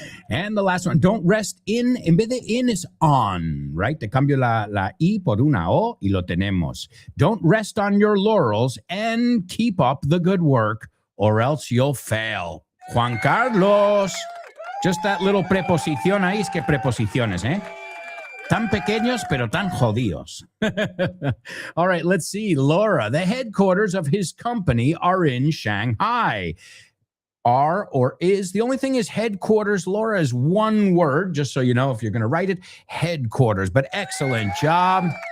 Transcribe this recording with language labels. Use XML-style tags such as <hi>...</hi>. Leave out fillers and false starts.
<en>And the last one, don't rest</en> <es>en vez de</es> <en>in is on, right?</en> <es>Te cambio la I por una O y lo tenemos.</es> <en>Don't rest on your laurels and keep up the good work or else you'll fail.</en> <es>Juan Carlos,</es> <en>just that little</en> <es>preposición ahí, es que preposiciones, ¿eh? Tan pequeños, pero tan jodidos.</es> <en>All right, let's see. Laura, the headquarters of his company are in Shanghai. Are or is. The only thing is headquarters, Laura, is one word, just so you know if you're going to write it, headquarters. But excellent job.</en>